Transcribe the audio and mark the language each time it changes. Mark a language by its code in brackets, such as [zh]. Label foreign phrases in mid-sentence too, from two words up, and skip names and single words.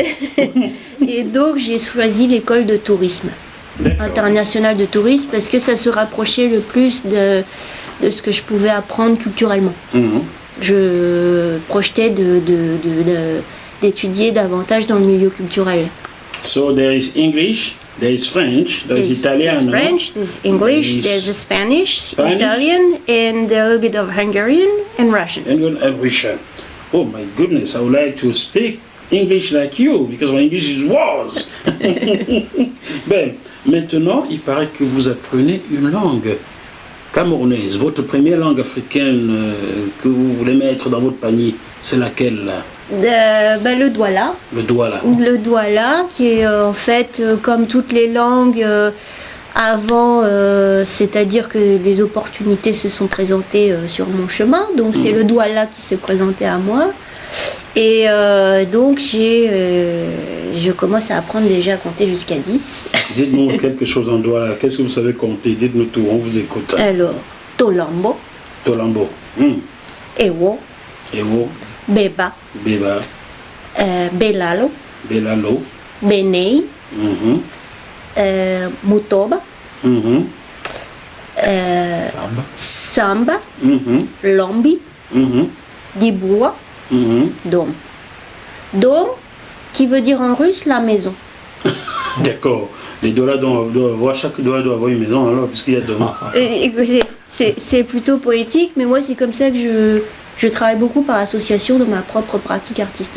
[fr] Et donc, j'ai choisi l'école de tourisme, internationale de tourisme, parce que ça se rapprochait le plus de ce que je pouvais apprendre culturellement. Je projetais d'étudier davantage dans le milieu culturel. [en] So there is English, there is French, there is Italian. There's French, there's English, there's Spanish, Italian, and a little bit of Hungarian and Russian. And Russian. Oh my goodness, I would like to speak English like you, because my English is worse. [fr] Ben, maintenant, il paraît que vous apprenez une langue camerounaise. Votre première langue africaine que vous voulez mettre dans votre panier, c'est laquelle là? Le Douala. Le Douala. Le Douala, qui est en fait comme toutes les langues avant, c'est-à-dire que des opportunités se sont présentées sur mon chemin. Donc c'est le Douala qui s'est présenté à moi. Et donc je commence à apprendre déjà à compter jusqu'à 10. Dites-nous quelque chose en Douala. Qu'est-ce que vous savez compter? Dites-nous tout, on vous écoute. Alors, [dua] Tolambo. Tolambo. Ewo. Ewo. Beba. Beba. Belalo. Belalo. Benei. Mutoba. Samba. Lombi. Diboua. Dom. [fr] Dom, qui veut dire en russe la maison. D'accord. Les Douala doivent avoir, chaque Douala doit avoir une maison alors, puisqu'il y a Dom. Écoutez, c'est plutôt poétique, mais moi c'est comme ça que je travaille beaucoup par association de ma propre pratique artistique.